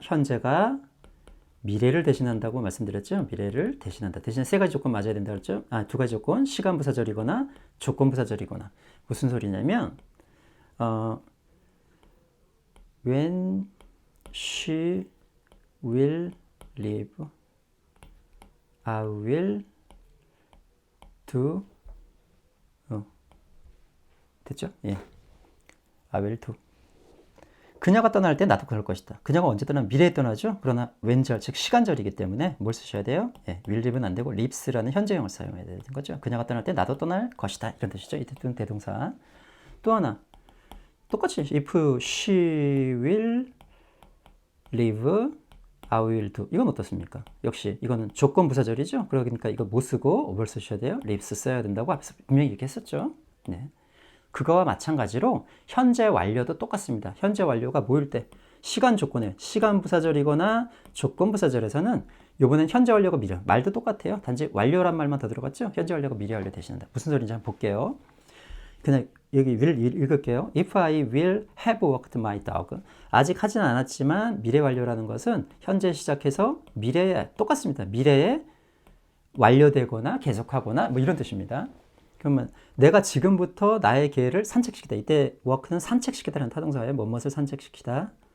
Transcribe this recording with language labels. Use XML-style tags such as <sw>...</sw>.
<ko>현재가 미래를 대신한다고 말씀드렸죠? 미래를 대신한다. 대신에 3가지 조건 맞아야 된다 그랬죠? 2가지 조건. 시간 부사절이거나 조건 부사절이거나. 무슨 소리냐면</ko> <en>when she will leave, I will do.</en> <ko>됐죠? 예.</ko> <en>I will do.</en> <ko>그녀가 떠날 때 나도 그럴 것이다. 그녀가 언제 떠나면 미래에 떠나죠. 그러나 when절, 즉 시간절이기 때문에 뭘 쓰셔야 돼요? 예, will live는 안 되고 lives라는 현재형을 사용해야 되는 거죠. 그녀가 떠날 때 나도 떠날 것이다. 이런 뜻이죠. 이 뜻은 대동사. 또 하나 똑같이</ko> <en>if she will live, I will do.</en> <ko>이건 어떻습니까? 역시 이거는 조건 부사절이죠. 그러니까 이거 못 쓰고 뭘 쓰셔야 돼요? lives 써야 된다고 앞에서 분명히 이렇게 했었죠. 네. 그거와 마찬가지로 현재 완료도 똑같습니다. 현재 완료가 뭐일 때? 시간 조건에 시간 부사절이거나 조건 부사절에서는 이번엔 현재 완료가 미래. 말도 똑같아요. 단지 완료란 말만 더 들어갔죠? 현재 완료가 미래 완료 대신한다. 무슨 소리인지 한번 볼게요. 그냥 여기 will 읽을게요.</ko> <en>If I will have walked my dog.</en> <ko>아직 하진 않았지만 미래 완료라는 것은 현재 시작해서 미래에 똑같습니다. 미래에 완료되거나 계속하거나 뭐 이런 뜻입니다. 그러면 내가 지금부터 나의 개를 산책시키다. 이때 walk는 산책시키다라는 타동사예요. 무엇을 산책시키다.</ko>